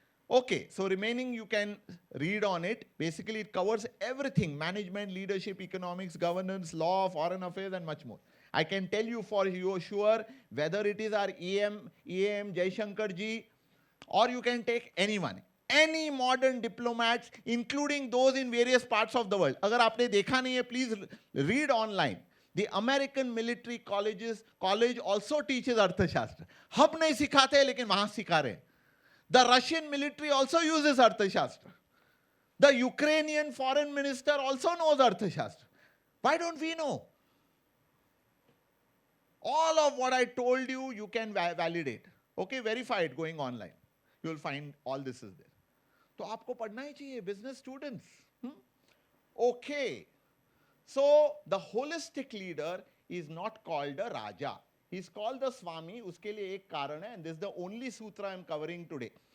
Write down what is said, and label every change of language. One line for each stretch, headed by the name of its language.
English: Okay, so remaining you can read on it. Basically, it covers everything: management, leadership, economics, governance, law, foreign affairs, and much more. I can tell you for sure whether it is our EM Jaishankar ji, or you can take anyone, any modern diplomats, including those in various parts of the world.
Hindi: अगर आपने देखा नहीं है,
English: please read online. The American military college also teaches Arthashastra.
Hindi: हम नहीं सिखाते लेकिन वहाँ सिखा रहे हैं.
English: The Russian military also uses Arthashastra. The Ukrainian foreign minister also knows Arthashastra. Why don't we know? All of what I told you, you can validate. Okay, verify it going online. You will find all this is there.
Hindi: तो आपको पढ़ना ही चाहिए,
English: business students. Okay. So the holistic leader is not called a Raja. He is called the Swami.
Hindi: उसके लिए एक कारण है,
English: and this is the only sutra I am covering today.